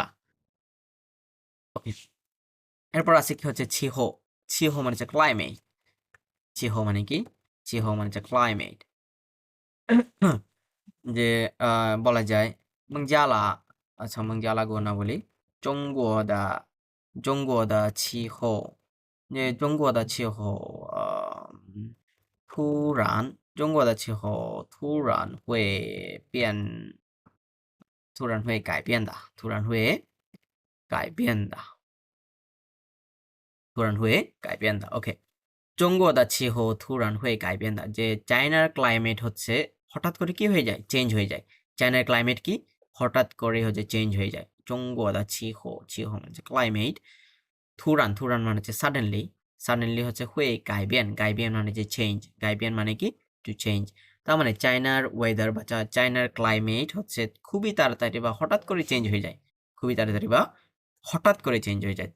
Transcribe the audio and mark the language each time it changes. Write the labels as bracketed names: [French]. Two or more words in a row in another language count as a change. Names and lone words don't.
[Bangla] ওকে, এরপর আছে কি হচ্ছে ছিহো, ছিহো মানে হচ্ছে ক্লাইমেট, ছিহো মানে কি, ছিহো মানে হচ্ছে ক্লাইমেট। যে বলা যায় মংজালা, আচ্ছা মংজালা গো না বলি, জঙ্গোদা, [Chinese] 中国的 气候, [Bangla] যে [Chinese] 中国的 气候突然，中国的气候突然会改变的，突然会改变的，突然会改变的。OK，中国的气候突然会改变的, [Bangla] যে চায়নার ক্লাইমেট হচ্ছে হঠাৎ করে কি হয়ে যায়, চেঞ্জ হয়ে যায়। চায়নার ক্লাইমেট কি হঠাৎ করে হচ্ছে চেঞ্জ হয়ে যায়। [Chinese] 中国的气候 [Bangla] মানে ক্লাইমেট, থুরান, থুরান মানে হচ্ছে সাডেনলি, সাডেনলি হচ্ছে [Chinese] 会 改变, [Bangla] গাইবিয়ান মানে যে চেঞ্জ, গাইবিয়ান মানে কি [English] to change. [Bangla] তার মানে চায়নার ওয়েদার বা চায়নার ক্লাইমেট হচ্ছে খুবই তাড়াতাড়ি বা হঠাৎ করে চেঞ্জ হয়ে যায়, খুবই তাড়াতাড়ি বা হঠাৎ করে চেঞ্জ হয়ে যায়।